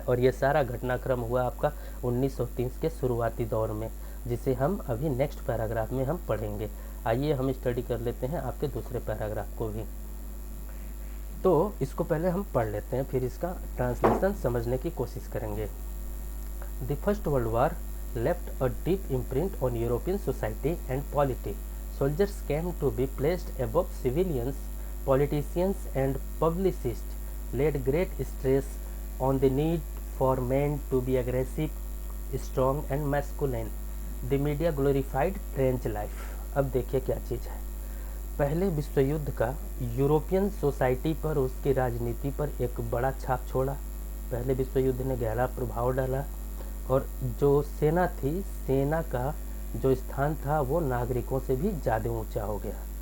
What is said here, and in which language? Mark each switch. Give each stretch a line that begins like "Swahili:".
Hindi: और ये सारा घटनाक्रम हुआ आपका 1930 के शुरुआती दौर में, जिसे हम अभी नेक्स्ट पैराग्राफ में हम पढ़ेंगे। आइए हम स्टडी कर लेते हैं आपके दूसरे पैराग्राफ को भी। तो इसको पहले हम पढ़ लेते हैं, फिर इसका ट्रांसलेशन समझने की कोशिश करेंगे।
English: The first world war left a deep imprint on European society and polity. Soldiers came to be placed above civilians. Politicians and publicists laid great stress on the need for men to be aggressive, strong and masculine. The media glorified trench life.
Hindi: अब देखिए क्या चीज़ है। पहले विश्व युद्ध का European society पर, उसकी राजनीति पर एक बड़ा छाप छोड़ा। पहले विश्व युद्ध ने गहरा प्रभाव डाला और जो सेना थी, सेना का जो स्थान था वो नागरिकों से भी ज़्यादा ऊंचा हो गया।